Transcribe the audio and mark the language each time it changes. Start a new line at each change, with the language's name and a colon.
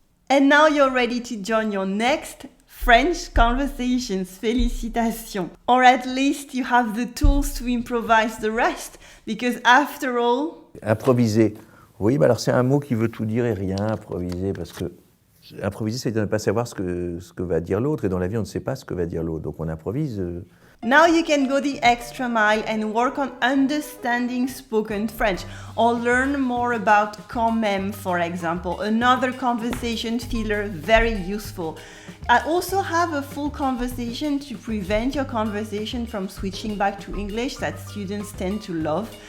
English: And now you're ready to join your next French conversations.
French: Félicitations.
English: Or at least you have the tools to improvise the rest, because after all...
French: Improviser. Oui, mais alors c'est un mot qui veut tout dire et rien, improviser, parce que improviser, c'est de ne pas savoir ce que va dire l'autre, et dans la vie, on ne sait pas ce que va dire l'autre, donc on improvise.
English: Now you can go the extra mile and work on understanding spoken French, or learn more about quand même, for example, another conversation filler, very useful. I also have a full conversation to prevent your conversation from switching back to English that students tend to love.